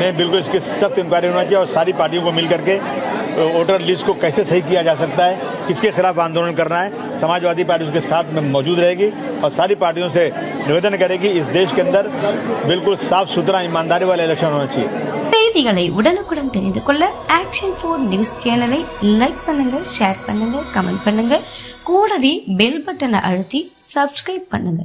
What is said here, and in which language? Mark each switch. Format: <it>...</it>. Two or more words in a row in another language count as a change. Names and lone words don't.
<hi>नहीं, बिल्कुल इसकी सख्त इंक्वायरी होना चाहिए और सारी पार्टियों को मिल करके वोटर लिस्ट को कैसे सही किया जा सकता है, किसके खिलाफ आंदोलन करना है। समाजवादी पार्टी उसके साथ में मौजूद रहेगी और सारी पार्टियों से निवेदन करेगी इस देश के अंदर बिल्कुल साफ सुथरा ईमानदारी वाला इलेक्शन होना चाहिए।</hi> <ta>செய்திகளை உடனுக்குடன் தெரிந்து கொள்ள ஆக்ஷன் 4 நியூஸ் சேனலை லைக் பண்ணுங்க, ஷேர் பண்ணுங்க, கமெண்ட் பண்ணுங்க, கூடவே பெல் பட்டனை அழுத்தி சப்ஸ்கிரைப் பண்ணுங்க.</ta>